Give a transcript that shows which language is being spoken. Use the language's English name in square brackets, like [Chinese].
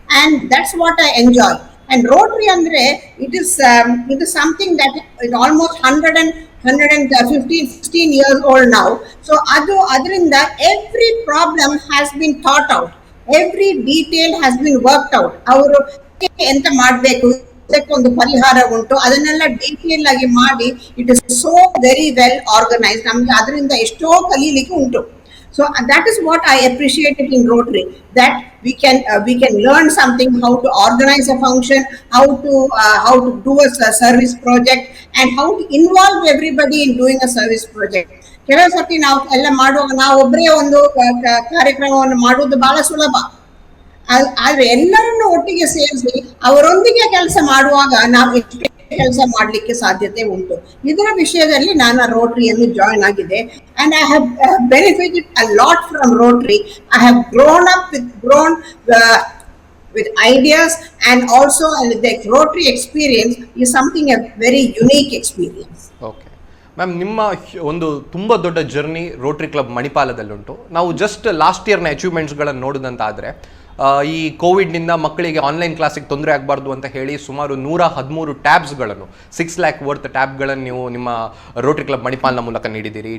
[English] And that's what I enjoy. And Rotary [Kannada] andre [English] it is something that is almost 16 years old now. So [Kannada] adrinda [English] every problem has been thought out, every detail has been worked out. [Kannada] ಅವರು ಎಂತ ಮಾಡಬೇಕು, ಒಂದು ಪರಿಹಾರ ಉಂಟು, ಅದನ್ನೆಲ್ಲ detail ಆಗಿ ಮಾಡಿ [English] It is so very well organised. [Kannada] ನಮ್ಗೆ ಅದರಿಂದ ಎಷ್ಟೋ ಕಲೀಲಿಕ್ಕೆ ಉಂಟು. [English] So that is what I appreciated in Rotary, that we can learn something, how to organize a function, how to do a service project, and how to involve everybody in doing a service project. [Kannada] ಕೆಲವು ಸರ್ತಿ ನಾವು ಎಲ್ಲ ಮಾಡುವಾಗ ನಾವು ಒಬ್ಬರೇ ಒಂದು ಕಾರ್ಯಕ್ರಮವನ್ನು ಮಾಡುವುದು ಬಹಳ ಸುಲಭ. ಆದ್ರೆ ಎಲ್ಲರನ್ನು ಒಟ್ಟಿಗೆ ಸೇರಿಸಿ ಅವರೊಂದಿಗೆ ಕೆಲಸ ಮಾಡುವಾಗ ನಾವು ಎಷ್ಟು ಕೆಲಸ ಮಾಡ್ಲಿಕ್ಕೆ ಸಾಧ್ಯತೆ ಉಂಟು. ಇದರ ವಿಷಯದಲ್ಲಿ ನಾನು ರೋಟರಿಯನ್ನು ಜಾಯಿನ್ ಆಗಿದೆ, [English] and I have benefited a lot from Rotary. I have grown with ideas, and also the Rotary experience is something a very unique experience. [Kannada] Okay ma'am, ನಿಮ್ಮ ಒಂದು ತುಂಬ ದೊಡ್ಡ ಜರ್ನಿ ರೋಟರಿ ಕ್ಲಬ್ ಮಣಿಪಾಲದಲ್ಲುಂಟು. ನಾವು ಜಸ್ಟ್ ಲಾಸ್ಟ್ ಇಯರ್ನ ಅಚೀವ್ಮೆಂಟ್ಸ್ಗಳನ್ನು ನೋಡಿದಂತಾದರೆ ಈ ಕೋವಿಡ್ನಿಂದ ಮಕ್ಕಳಿಗೆ online ಕ್ಲಾಸಿಗೆ ತೊಂದರೆ ಆಗಬಾರ್ದು ಅಂತ ಹೇಳಿ ಸುಮಾರು 113 ಟ್ಯಾಬ್ಸ್ಗಳನ್ನು 6 lakh ವರ್ತ್ ಟ್ಯಾಬ್ಗಳನ್ನು ನೀವು ನಿಮ್ಮ ರೋಟರಿ ಕ್ಲಬ್ ಮಣಿಪಾಲ್ನ ಮೂಲಕ ನೀಡಿದ್ದೀರಿ.